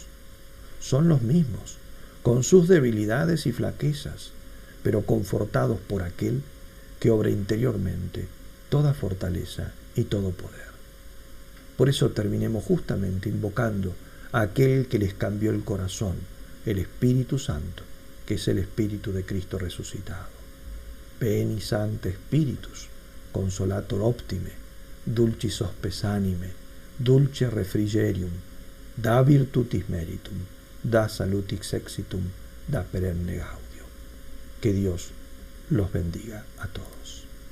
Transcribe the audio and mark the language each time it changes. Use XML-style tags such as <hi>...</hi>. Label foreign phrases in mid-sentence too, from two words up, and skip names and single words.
<es>Son los mismos, con sus debilidades y flaquezas, pero confortados por aquel que obra interiormente toda fortaleza y todo poder. Por eso terminemos justamente invocando a aquel que les cambió el corazón, el Espíritu Santo, que es el Espíritu de Cristo resucitado.</es> <la>Veni Sancte Spiritus, consolator optime, dulcis hospes anime, dulce refrigerium, da virtutis meritum, da salutis exitum, da perenne gaudium.</la> <es>Que Dios los bendiga a todos.</es>